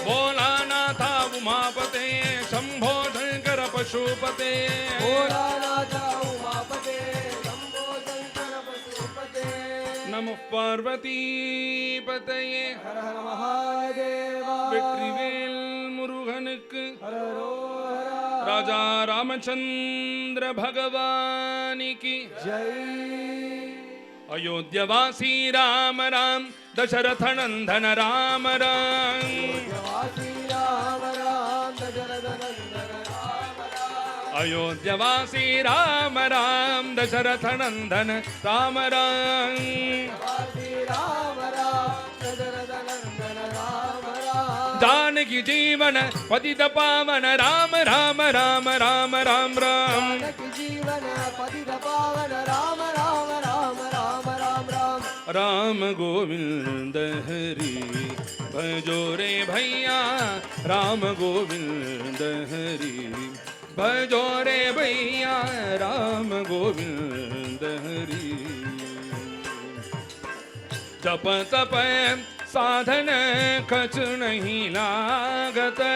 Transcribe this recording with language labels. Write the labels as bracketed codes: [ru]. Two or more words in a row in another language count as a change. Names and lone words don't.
[sa] भोलानाथा उमापते शंभो शंकर पशुपते नम पार्वती पतये [ta] ஹர ஹர மகாதேவா வெற்றிவேல் முருகனுக்கு ஹரோஹரா ராஜா ராமச்சந்திர பகவானிக்கு ஜெய் [hi] अयोध्यवासी राम राम दशरथ नंदन राम राम वासी राम राम दशरथ नंदन राम राम अयोध्यवासी राम राम दशरथ नंदन राम राम वासी राम राम दशरथ नंदन राम राम जानकी जीवन पतित पावन राम राम राम राम राम राम जानकी जीवन पतित पावन राम राम राम राम राम राम राम गोविंद हरि भजो रे भैया राम गोविंद हरि भजो रे भैया राम गोविंद हरि जप तप साधन कछ नहीं लागत